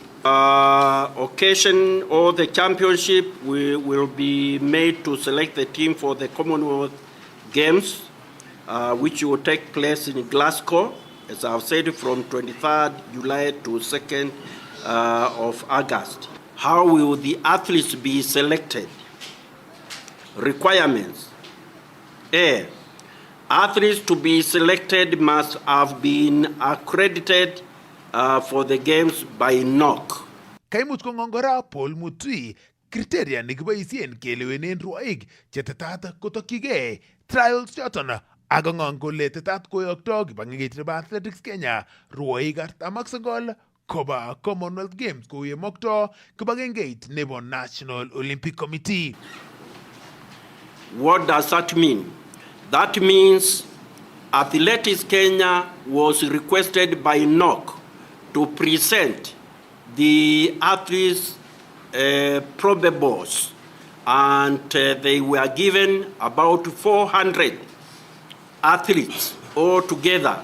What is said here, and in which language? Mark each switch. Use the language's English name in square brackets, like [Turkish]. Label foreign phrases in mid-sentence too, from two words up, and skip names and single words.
[English] Occasion or the championship will be made to select the team for the Commonwealth Games, which will take place in Glasgow, as I've said, from 23rd July to 2nd of August. How will the athletes be selected? Requirements. A. Athletes to be selected must have been accredited for the games by NOC. [Kalenjin] Kaimuch kong'ongora Paul Mutui kriteria nekiboisien kelewenen rwoik chetetat kotokyigei trials choton ak kong'ong kole tetat koyokto kibagengeit nebo Athletics Kenya rwoik 49 koba Commonwealth Games kou yemokto kibagengeit nebo National Olympic Committee. [English] What does that mean? That means Athletics Kenya was requested by NOC to present the athletes' probables, and they were given about 400 athletes altogether.